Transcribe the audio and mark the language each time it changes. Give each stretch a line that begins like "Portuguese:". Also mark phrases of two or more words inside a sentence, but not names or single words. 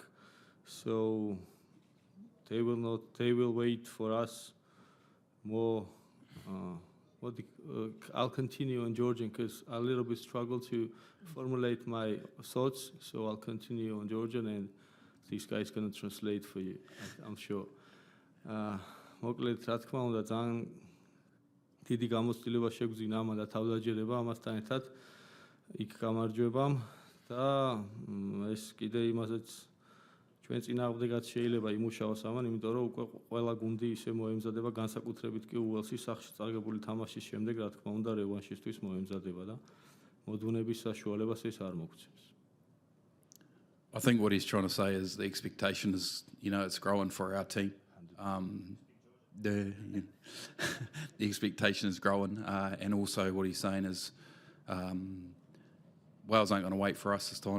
English: So they will wait for us more. I'll continue on Georgian because I a little bit struggle to formulate my thoughts. So I'll continue on Georgian, and this guy is going to translate for you, I'm sure.
Georgian: მოკლედ რა თქმა უნდა ძალიან დიდი გამოცდილება შეგვძინა ამა და თავდაჯერება ამასთან ერთად იქ გამარჯვებამ და ეს კიდე იმასაც ჩვენ წინააღმდეგაც შეიძლება იმუშაოს ამან, იმიტომ რომ უკვე ყველა გუნდი ისე მოემზადება, განსაკუთრებით კი უელსის სახში წარგებული თამაშის შემდეგ, რა თქმა უნდა რევანშისთვის მოემზადება და მოდუნების საშუალებას ეს არ მოგცემს.
English: I think what he's trying to say is the expectation is, it's growing for our team. the expectation is growing, and also what he's saying is Wales aren't going to wait for us this time.